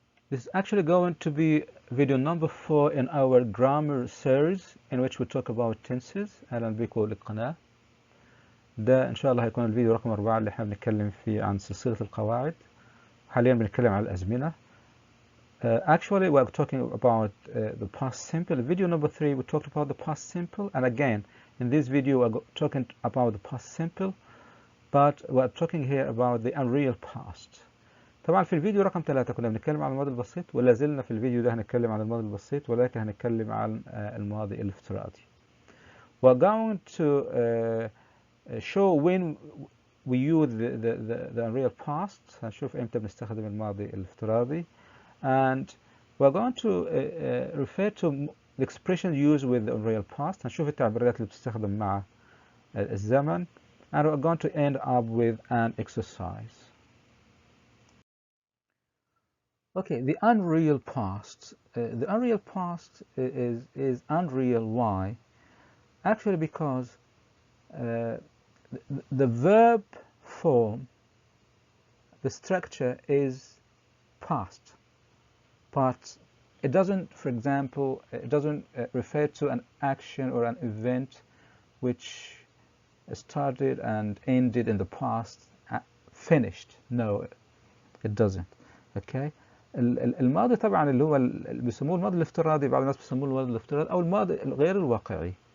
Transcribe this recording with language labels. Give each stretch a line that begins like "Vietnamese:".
English: This is actually going to be video number 4 in our grammar series in which we talk about tenses.
Arabic: أهلا بكم للقناة. ده إن شاء الله هيكون الفيديو رقم 4 اللي احنا بنتكلم فيه عن سلسلة القواعد. حاليا بنتكلم عن الأزمنة.
English: Actually, we're talking about the past simple. Video number 3, we talked about the past simple. And again, in this video, we're talking about the past simple. But we're talking here about the unreal past.
Arabic: طبعا في الفيديو رقم 3 كنا بنتكلم عن الماضي البسيط ولا زلنا في الفيديو ده هنتكلم عن الماضي البسيط ولكن هنتكلم عن الماضي الافتراضي.
English: We're going to show when we use the unreal past.
Arabic: هنشوف امتى بنستخدم الماضي الافتراضي.
English: And we're going to refer to the expression used with the unreal past.
Arabic: هنشوف التعبيرات اللي بتستخدم مع الزمن.
English: And we're going to end up with an exercise. Okay, the unreal past. The unreal past is unreal. Why? Actually, because the verb form, the structure is past, but it doesn't, for example, it doesn't refer to an action or an event which started and ended in the past, finished. No, it doesn't. Okay.
Arabic: الماضي طبعا اللي هو اللي بيسموه الماضي الافتراضي، بعض الناس بيسموه الماضي الافتراضي او الماضي الغير الواقعي.